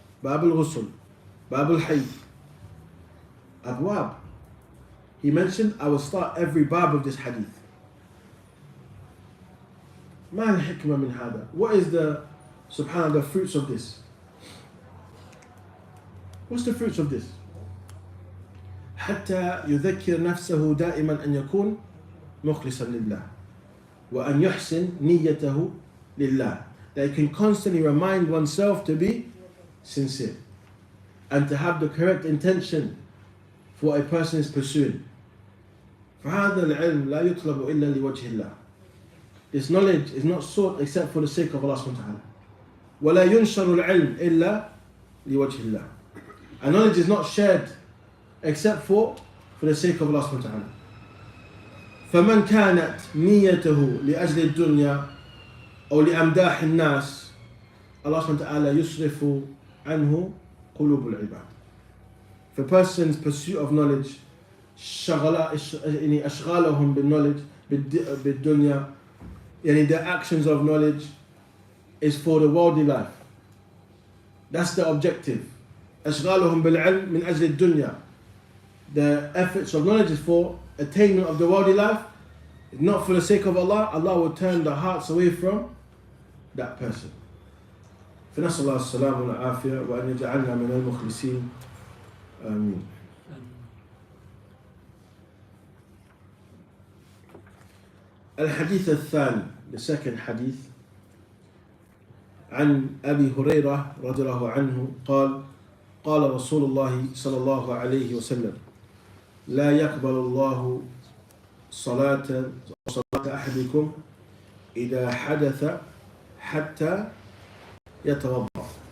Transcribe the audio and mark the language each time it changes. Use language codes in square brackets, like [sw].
[ar] Bab al-Ghusl, Bab al-Hayd, Abwab. [en] He mentioned, I will start every bab of this hadith. [ar] ما الحكمة من هذا? [en] What is the, subhanAllah, the fruits of this? What's the fruits of this? [ar] حتى يذكر نفسه دائما أن يكون مخلصا لله وأن يحسن نيته لله. [en] That you can constantly remind oneself to be sincere and to have the correct intention for what a person is pursuing. [ar] فهذا العلم لا يطلب إلا لوجه الله. [en] This knowledge is not sought except for the sake of Allah subhanahu wa ta'ala. [ar] ولا ينشر العلم إلا لوجه الله. [en] And knowledge is not shared except for the sake of Allah subhanahu wa ta'ala. [ar] فمن كانت نيته لأجل الدنيا أو لأمداح الناس Allah subhanahu wa ta'ala يصرف عنه قلوب العباد. [en] If a person's pursuit of knowledge أشغالهم بالknowledge بالدنيا, يعني the actions of knowledge is for the worldly life. That's the objective. [ar] أشغالهم بالعلم من أجل الدنيا. [en] The efforts of knowledge is for attainment of the worldly life, not for the sake of Allah. Allah will turn the hearts away from that person. [ar] فنسأل الله السلامة والعافية وأن يجعلنا من المخلصين آمين. الحديث الثاني, the second hadith, عن أبي هريرة رضي الله عنه قال قال رسول الله صلى الله عليه وسلم لا يقبل الله صلاة أحدكم إذا حدث حتى يتوضأ.